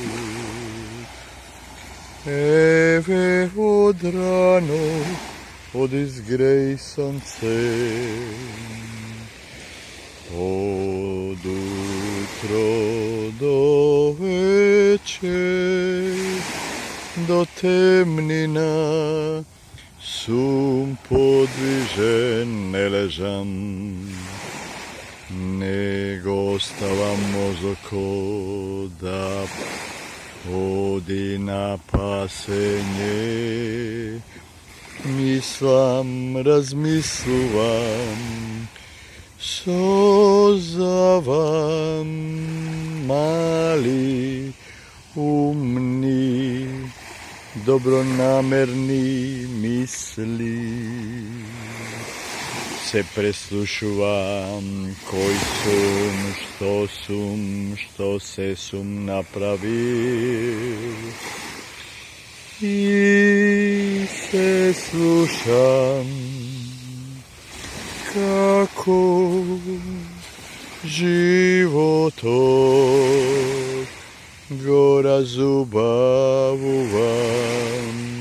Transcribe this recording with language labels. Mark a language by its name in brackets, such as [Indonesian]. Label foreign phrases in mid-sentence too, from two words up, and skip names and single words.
[Macedonian] Еве од рано, од изгреј сонце, од утро до вечер, до темнина, сум подвижен, не лежам, него оставам око да оди на пасење. Мислим, размислујем, созавам, мали, умни, добронамерни мисли. се преслушувам, кој сум, што се сум направил. И се слушам, како животот го разубавувам.